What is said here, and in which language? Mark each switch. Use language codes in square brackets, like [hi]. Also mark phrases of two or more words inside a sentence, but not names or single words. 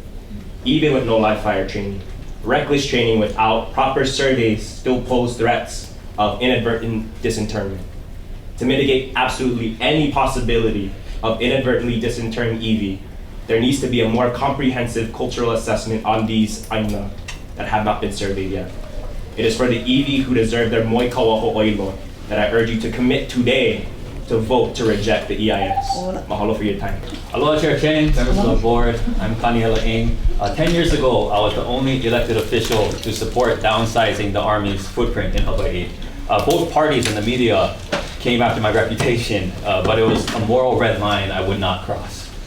[en] Even with no live fire training, reckless training without proper surveys still pose threats of inadvertent disinterment. To mitigate absolutely any possibility of inadvertently disinterring iwi, there needs to be a more comprehensive cultural assessment on these aina that have not been surveyed yet. It is for the iwi who deserve their [haw] moi kaua ho'oilo [en] that I urge you to commit today to vote to reject the EIS. Mahalo for your time. Aloha Chair King, members of the board, I'm Kaniela Ing. 10 years ago, I was the only elected official to support downsizing the Army's footprint in Hawaii. Both parties and the media came after my reputation, but it was a moral red line I would not cross.